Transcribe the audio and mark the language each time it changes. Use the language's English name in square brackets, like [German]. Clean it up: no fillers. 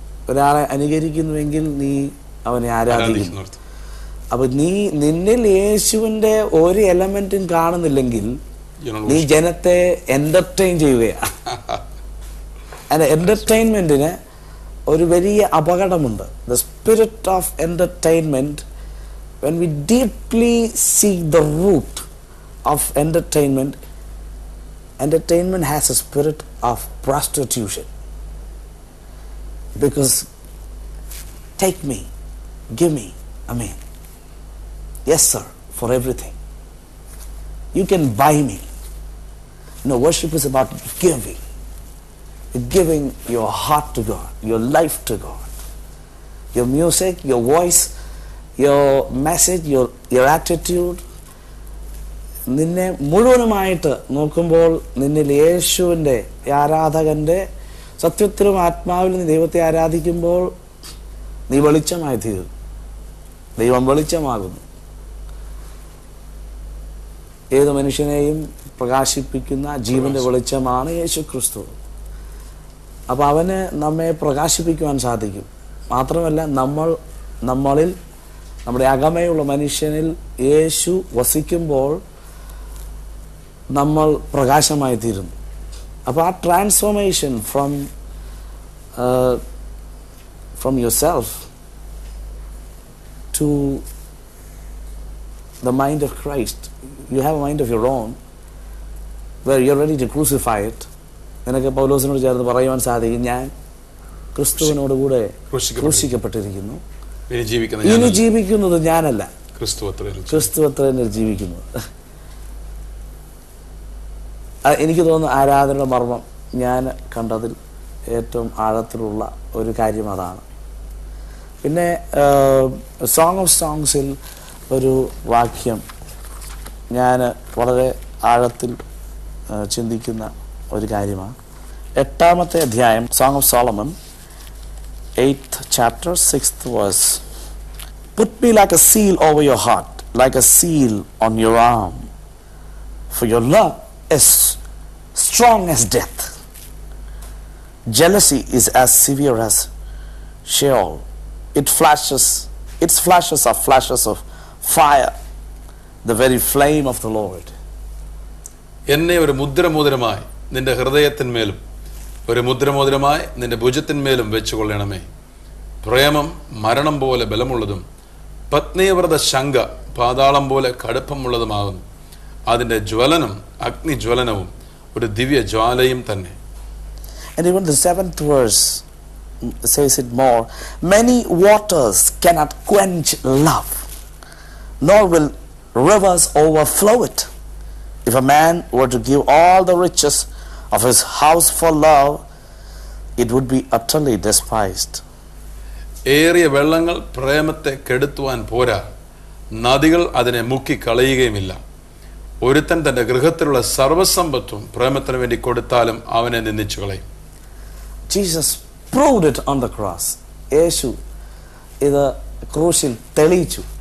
[Malayalam] ഒരാളെ അനുകരിക്കുന്നുവെങ്കിൽ നീ അവനെ ആരാധിക്കുന്നു. അപ്പൊ നിന്നിൽ യേശുവിന്റെ ഒരു എലമെന്റും കാണുന്നില്ലെങ്കിൽ നീ ജനത്തെ എന്റർടൈൻ ചെയ്യുകയാണ്. അല്ല, എന്റർടൈൻമെന്റിന് ഒരു വലിയ അപകടമുണ്ട്. [English] The spirit of entertainment, when we deeply see the root of entertainment has a spirit of prostitution. Because take me, give me, amen, yes sir, for everything. You can buy me. No, worship is about giving. Giving your heart to God, your life to God, your music, your voice, your message, your attitude. [Malayalam] നിന്നെ മുഴുവനുമായിട്ട് നോക്കുമ്പോൾ നിന്നിൽ യേശുവിൻ്റെ ആരാധകൻ്റെ സത്യത്തിലും ആത്മാവിലും നീ ദൈവത്തെ ആരാധിക്കുമ്പോൾ നീ വെളിച്ചമായി തീരും. ദൈവം വെളിച്ചമാകുന്നു. ഏത് മനുഷ്യനെയും പ്രകാശിപ്പിക്കുന്ന ജീവന്റെ വെളിച്ചമാണ് യേശു ക്രിസ്തു. അപ്പോൾ അവന് നമ്മെ പ്രകാശിപ്പിക്കുവാൻ സാധിക്കും. മാത്രമല്ല നമ്മളിൽ, നമ്മുടെ അകമയുള്ള മനുഷ്യനിൽ യേശു വസിക്കുമ്പോൾ നമ്മൾ പ്രകാശമായി തീരുന്നു. അപ്പോൾ ആ [English] Transformation from yourself to the mind of Christ. You have a mind of your own where you're ready to crucify it. [Malayalam] നിനക്ക് പൗലോസിനോട് ചേർന്ന് പറയുവാൻ സാധിക്കും, ഞാൻ ക്രിസ്തുവിനോട് കൂടെ ക്രൂശിക്കപ്പെട്ടിരിക്കുന്നു, ഇനി ജീവിക്കുന്നത് ഞാനല്ല, ക്രിസ്തു അത്രേ ജീവിക്കുന്നത്. എനിക്ക് തോന്നുന്നു ആരാധനയുടെ മർമ്മം ഞാൻ കണ്ടതിൽ ഏറ്റവും ആഴത്തിലുള്ള ഒരു കാര്യം അതാണ്. പിന്നെ സോങ് ഓഫ് സോങ്സിൽ ഒരു വാക്യം ഞാൻ വളരെ ആഴത്തിൽ ചിന്തിക്കുന്ന ഒരു കാര്യമാണ്. 8-ാമത്തെ അധ്യായം, [English] Song of Solomon, 8th chapter, 6th verse. Put me like a seal over your heart, like a seal on your arm, for your love is strong as death. Jealousy is as severe as Sheol. Its flashes are flashes of fire, the very flame of the Lord. [Malayalam] എന്നെ ഒരു മുദ്രമോതിരമായി നിന്റെ ഹൃദയത്തിന്മേലും ഒരു മുദ്രമോതിരമായി നിന്റെ ഭുജത്തിന്മേലും വെച്ചുകൊള്ളണമേ. പ്രേമം മരണം പോലെ ബലമുള്ളതും പത്നീവ്രത ശങ്ക പാതാളം പോലെ കടുപ്പമുള്ളതുമാകുന്നു. അതിന്റെ ജ്വലനം അഗ്നിജ്വലനവും ഒരു ദിവ്യ ജ്വാലയും തന്നെ. [English] And even the 7th verse says it more. Many waters cannot quench love, nor will rivers overflow it. If a man were to give all the riches of his house for love, it would be utterly despised. [Malayalam] ഏറിയ വെള്ളങ്ങൾ പ്രേമത്തെ കെടുത്തുവാൻ പോരാ, നദികൾ അതിനെ മുക്കി കളയുകയുമില്ല. ഒരുത്തൻ തന്റെ ഗൃഹത്തിലുള്ള സർവ്വസമ്പത്തും പ്രേമത്തിന് വേണ്ടി കൊടുത്താലും അവനെ നിന്ദിച്ചു കളയും. [English] Jesus proved it on the cross. [Malayalam] യേശു ഇത് ക്രൂശിൽ തെളിയിച്ചു.